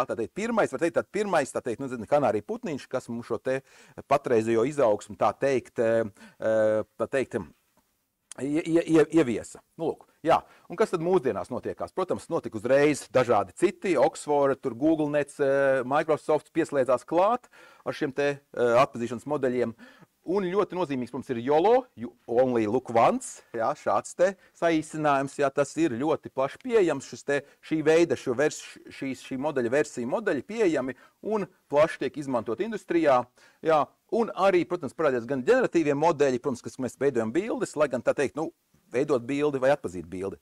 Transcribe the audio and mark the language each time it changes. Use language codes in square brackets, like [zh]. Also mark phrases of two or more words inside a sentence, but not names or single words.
[lv] Tātad pirmais, kanārija putniņš, kas mums šo te patreizējo izaugsmu, tā teikt, ieviesa. Nu, lūk, jā. Un kas tad mūsdienās notiekās? Protams, notika uzreiz dažādi citi, Oxford, Google Nets, Microsoft pieslēdzās klāt ar šiem te atpazīšanas modeļiem. Un ļoti nozīmīgs mums ir YOLO, [en] you only look once, [lv] jā, šāds te saīsinājums, jā, tas ir ļoti plaši pieejams, šī veida, šī modeļa versija modeļi pieejami un plaši tiek izmantot industrijā, jā, un arī, protams, parādījās gan ģeneratīvie modeļi, protams, kas mēs veidojam bildes, lai gan tā teikt, nu, veidot bildi vai atpazīt bildi.